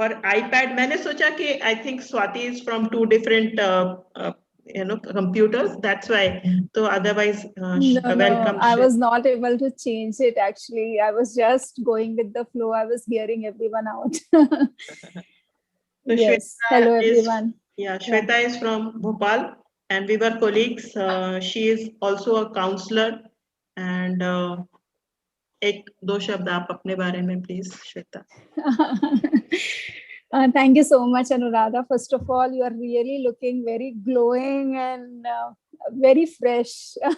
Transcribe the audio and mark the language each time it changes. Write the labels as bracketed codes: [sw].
[hi] और iPad मैंने सोचा कि [en] I think Swati is from two different computers, that's why. So otherwise welcome. I was not able to change it actually. I was just going with the flow. I was hearing everyone out. So yes, hello everyone. Shweta is from Bhopal and we were colleagues. She is also a counselor, and [hi] एक दो शब्द आप अपने बारे में please Shweta. [en] Thank you so much Anuradha. First of all, you are really looking very glowing and very fresh.